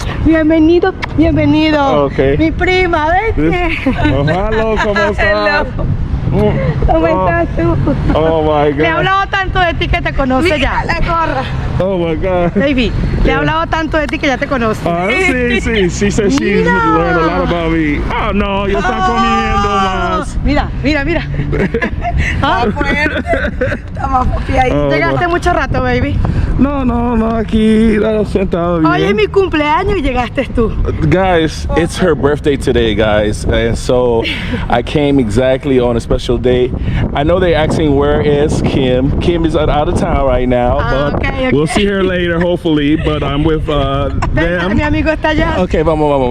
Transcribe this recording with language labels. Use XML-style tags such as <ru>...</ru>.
<es>Bienvenido, bienvenido.</es> <en>Okay.</en> <es>Mi prima, vente.</es> <en>Hello,</en> <es>¿cómo estás? ¿Cómo estás tú?</es> <en>Oh my God.</en> <es>Le he hablado tanto de ti que te conoce ya. La gorra.</es> <en>Oh my God.</en> <es>Baby, le he hablado tanto de ti que ya te conoce. Sí.</es> <en>She said she's learned a lot about me.</en> <es>Oh no, yo estás comiendo más. Mira. Ah, estamos papiaditos. Llegaste mucho rato, baby. No, aquí sentado bien. Hoy es mi cumpleaños y llegaste tú.</es> <en>Guys, it's her birthday today, guys, and so I came exactly on a special day. I know they're asking where is Kim. Kim is out of town right now, but okay. we'll see her later, hopefully. But I'm with them.</en> <es>Mi amigo está allá. Okay, vamos.</es>